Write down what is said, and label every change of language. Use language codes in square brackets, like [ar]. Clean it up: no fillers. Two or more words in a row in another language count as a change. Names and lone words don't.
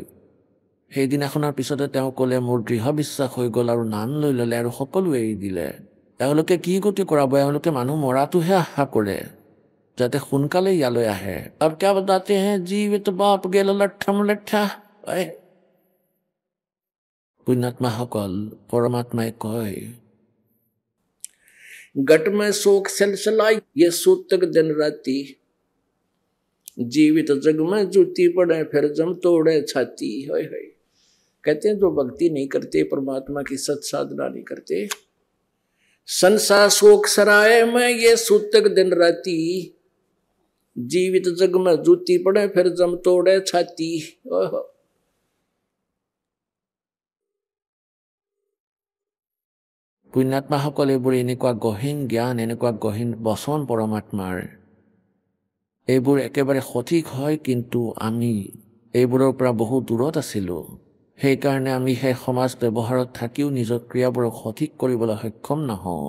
[as] সেইদিনাখনৰ পিছতে তেওঁ ক'লে, মোৰ দৃঢ় বিশ্বাস হৈ গ'ল, আৰু নাম লৈ ল'লে, আৰু সকলো এৰি দিলে। তেওঁলোকে কি গতি কৰাব? এওঁলোকে মানুহ মৰাটোহে আশা কৰে, যাতে সোনকালে ইয়ালৈ আহে। [hi] अब क्या बताते हैं, जीवित बाप गेल लठ्ठम लठ्ठा। [as] পুণ্যাত্মাসকল, পৰমাত্মাই কয়, [hi] गट में शोक सलसलाई, ये सूतक दिन राती। जीवित जग में जूती पड़े, फिर जम तोड़े छाती। होय होय। कहते हैं जो भक्ति नहीं करते, परमात्मा की सत साधना नहीं करते, संसार शोक सराय में ये सूतक दिन राती। जीवित जग में जूती पड़े, फिर जम तोड़े छाती। ओहो। [as] পুণ্যাত্মাসকল এইবোৰ এনেকুৱা গহীন জ্ঞান, এনেকুৱা গহীন বচন পৰমাত্মাৰ, এইবোৰ একেবাৰে সঠিক হয়, কিন্তু আমি এইবোৰৰ পৰা বহু দূৰত আছিলোঁ। সেইকাৰণে আমি সেই সমাজ ব্যৱহাৰত থাকিও নিজৰ ক্ৰিয়াবোৰক সঠিক কৰিবলৈ সক্ষম নহওঁ।